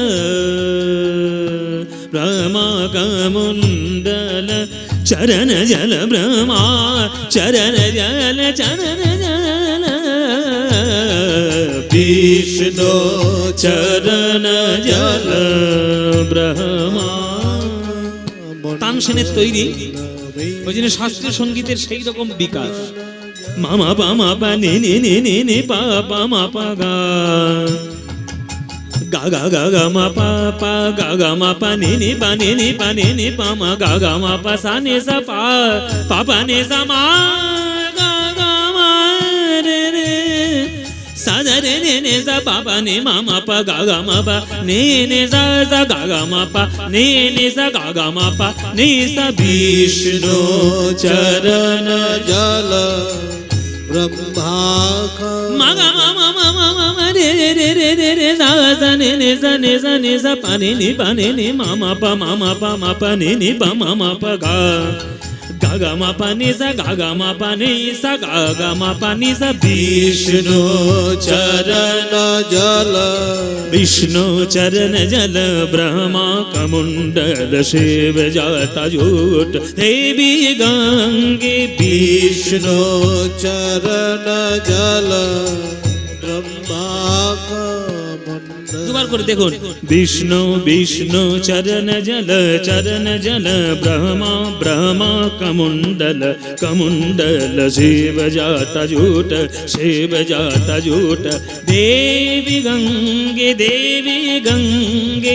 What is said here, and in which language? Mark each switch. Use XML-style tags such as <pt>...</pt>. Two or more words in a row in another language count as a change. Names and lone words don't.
<hi>ब्रह्मा कमंडल चरण जल ब्रह्मा चरण जल चरण जल विष्णु चरण जल ब्रह्मा।</hi> <bn>তানসেনের তৈরি, ওই জন্য শাস্ত্রীয় সঙ্গীতের সেই রকম বিকাশ। মামা পা মা পা নে নে নে নে নে পা পা মা পা গা গা গা গা গা মা পা পা গা গা মা পা নে নে পা নে নে পা নে নে পা মা গা গা মা পা সা নে সা পা পা পা নে সা মা গা গা মা রে রে সা রে নে নে সা পা পা নে মা মা পা গা গা মা পা নে নে সা সা গা গা মা পা নে নে সা গা গা মা পা নে সা</bn> <hi>विष्णु चरण जल ब्रह्मा মা গা মা মা মা মা মা রে রে রে রে রে রে সা সা নে নে সা নে সা নে সা পা নে নে মা মা পা মা পা নে নে পা মা মা পা গা গা গা মা পা নে সা গা গা মা পা নে সা গা গা মা পা নে সা বিষ্ণু चरण जल विष्णु चरण जल ब्रह्मा कमुंडल शिव जाता जूट देवी गंगे विष्णु चरण जल ब्रह्मा दोबारा</hi> <bn>করে দেখুন</bn> <hi>विष्णु विष्णु चरण जल ब्रह्मा ब्रह्मा कमुंडल शिव जाता जूट देवी गंगे</hi>